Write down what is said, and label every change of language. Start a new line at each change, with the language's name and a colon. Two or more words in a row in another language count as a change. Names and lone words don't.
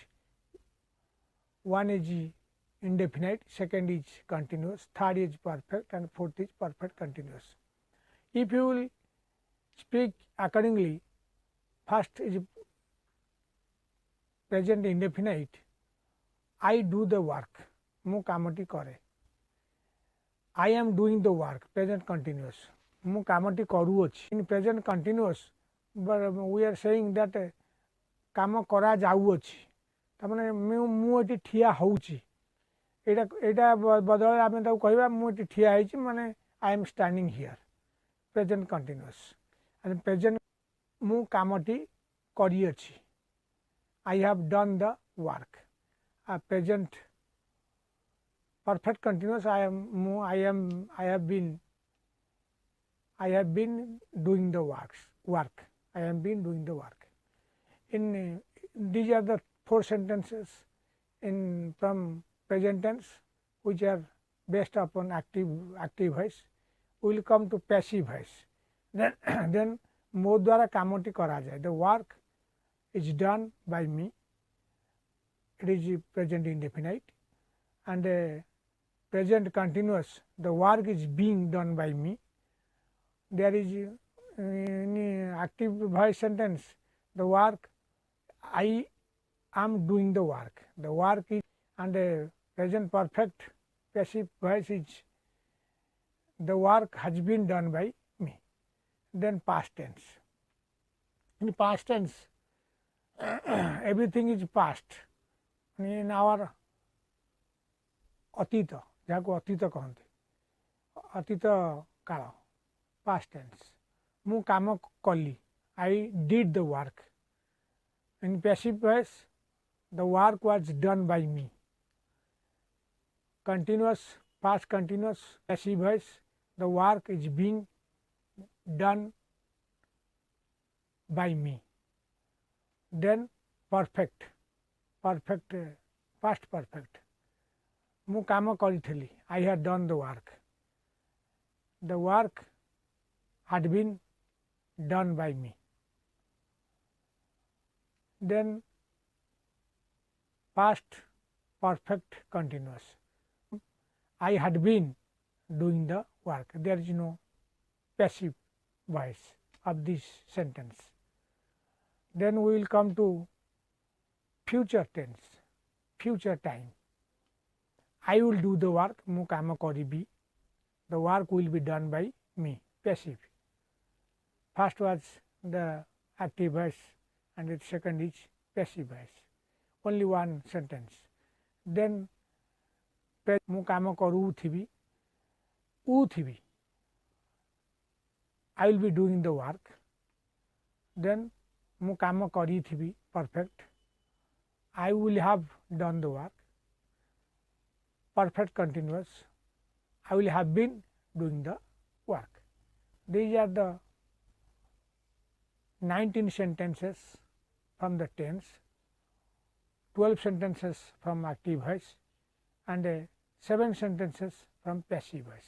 English: One is indefinite, second is continuous, third is perfect, and fourth is perfect continuous. If you will speak accordingly, first is present indefinite. I do the work,
Odia: ମୁଁ କାମଟି କରେ.
English: I am doing the work, present continuous.
Odia: ମୁଁ କାମଟି କରୁଅଛି.
English: In present continuous, but we are saying that
Odia: କାମ କରାଯାଉଅଛି. ତାମାନେ ମୁଁ ଏଠି ଠିଆ ହେଉଛି. ଏଇଟା ବଦଳରେ ଆମେ ତାକୁ କହିବା ମୁଁ ଏଠି ଠିଆ ହେଇଛି, ମାନେ
English: I am standing here. Present continuous. And present
Odia: ମୁଁ କାମଟି କରିଅଛି.
English: I have done the work. Present perfect continuous, I have been doing the work. I have been doing the work. In these are the four sentences from present tense, which are based upon active voice. We will come to passive voice.
Odia: Then ମୋ ଦ୍ୱାରା କାମଟି କରାଯାଏ.
English: The work is done by me. It is present indefinite. And present continuous, the work is being done by me. There is in active voice sentence, the work, I am doing the work. The work is, and present perfect passive voice is, the work has been done by me. Then past tense. In past tense, everything is past. In our
Odia: ଅତୀତ, ଯାହାକୁ ଅତୀତ କହନ୍ତି, ଅତୀତ କାଳ,
English: past tense.
Odia: ମୁଁ କାମ କଲି,
English: I did the work. In passive voice, the work was done by me. Continuous, past continuous, passive voice, the work is being done by me. Then perfect, past perfect.
Odia: ମୁଁ କାମ କରିଥିଲି,
English: I had done the work. The work had been done by me. Then past perfect continuous. I had been doing the work. There is no passive voice of this sentence. Then we will come to future tense, future time. I will do the work,
Odia: ମୁଁ କାମ କରିବି.
English: The work will be done by me, passive. First was the active voice and the second is passive voice. Only one sentence. Then
Odia: ମୁଁ କାମ କରୁଥିବି, ଉଥିବି.
English: I will be doing the work. Then
Odia: ମୁଁ କାମ କରିଥିବି,
English: perfect. I will have done the work. Perfect continuous, I will have been doing the work. These are the 19 sentences from the tense, 12 sentences from active voice, and 7 sentences from passive voice.